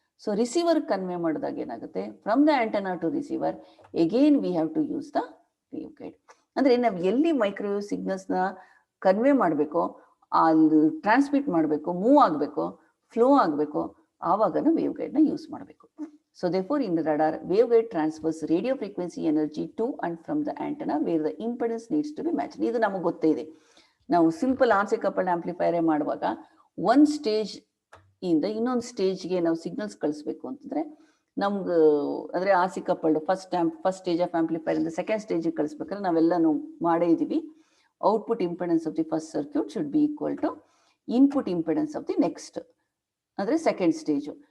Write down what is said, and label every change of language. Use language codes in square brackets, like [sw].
[en] so [kn] receiver convey ಮಾಡಿದಾಗ ಏನಾಗುತ್ತೆ, [en] From the antenna to receiver again we have to use the wave guide. [kn] ಅಂದ್ರೆ ನಾವು ಎಲ್ಲಿ microwave signals ನ ಕನ್ವೆ ಮಾಡಬೇಕು, ಅಲ್ಲಿ ಟ್ರಾನ್ಸ್ಮಿಟ್ ಮಾಡಬೇಕು, ಮೂವ್ ಆಗಬೇಕು, ಫ್ಲೋ ಆಗಬೇಕು, ಆವಾಗ ವೇವ್ ಗೈಡ್ ನ ಯೂಸ್ ಮಾಡಬೇಕು. [en] So therefore in the radar, waveguide transfers radio frequency energy to and from the antenna where the impedance needs to be matched. [kn] ಇದು ನಮಗೆ ಗೊತ್ತೇ ಇದೆ. ನಾವು ಸಿಂಪಲ್ RC ಕಪಲ್ಡ್ ಆಂಪ್ಲಿಫೈರ್ ಮಾಡುವಾಗ ಒಂದು ಸ್ಟೇಜ್ ಇಂದ ಇನ್ನೊಂದು ಸ್ಟೇಜ್ಗೆ ನಾವು ಸಿಗ್ನಲ್ಸ್ ಕಳಿಸ್ಬೇಕು ಅಂತಂದ್ರೆ ನಮ್ಗೆ ಅಂದ್ರೆ RC coupled first stage of amplifier ಇಂದ ಸೆಕೆಂಡ್ ಸ್ಟೇಜಿಗೆ ಕಳಿಸ್ಬೇಕಾದ್ರೆ ನಾವೆಲ್ಲನೂ ಮಾಡೇ ಇದೀವಿ. [en] Output impedance of the first circuit should be equal to input impedance of the next ಅಂದ್ರೆ second stage.